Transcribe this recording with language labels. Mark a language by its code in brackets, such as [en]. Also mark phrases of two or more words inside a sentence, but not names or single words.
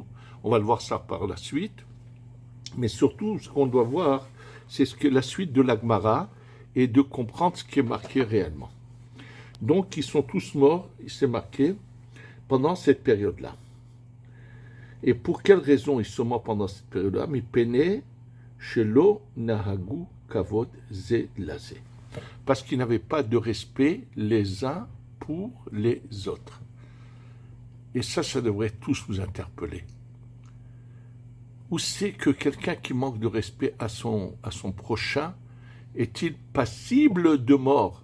[fr] On va le voir ça par la suite. Mais surtout, ce qu'on doit voir, c'est la suite de la Gemara et de comprendre ce qui est marqué réellement. Donc, ils sont tous morts, il s'est marqué, pendant cette période-là. Et pour quelle raison ils sont morts pendant cette période-là? [he] Mais פני שלא נהגו כבוד זה לזה. [fr] Parce qu'ils n'avaient pas de respect les uns pour les autres. Et ça devrait tous nous interpeller. Où c'est que quelqu'un qui manque de respect à son prochain est-il passible de mort?